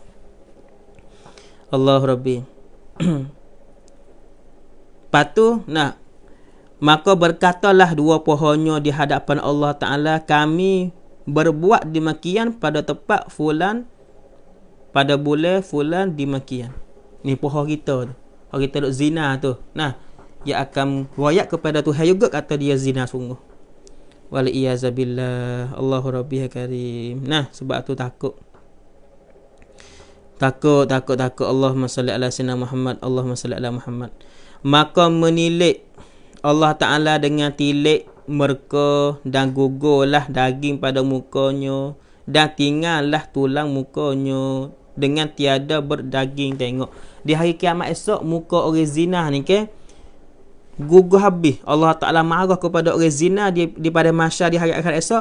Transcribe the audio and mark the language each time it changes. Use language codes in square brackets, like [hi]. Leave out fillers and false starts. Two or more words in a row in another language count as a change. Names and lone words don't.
[ar] الله ربي. [ms] Patu maka berkatalah dua pohonnya di hadapan Allah Ta'ala, kami berbuat demikian pada tempat fulan, pada bulan fulan demikian. Ni pohon kita tu. Kalau kita duk zina tu. Dia akan royak kepada Tuhan juga kata dia zina sungguh. [ar] والعياذ بالله. الله ربي كريم. [ms] Sebab tu takut. Takut. [ar] اللهم صل على سيدنا محمد. اللهم صل على محمد. [ms] Maka menilik Allah Ta'ala dengan tilik merka dan gugurlah daging pada mukanya dan tinggallah tulang mukanya dengan tiada berdaging. Tengok di hari kiamat esok muka orang zina ni ke gugur habis. Allah Ta'ala marah kepada orang zina di pada mahsyar di hari akhirat esok.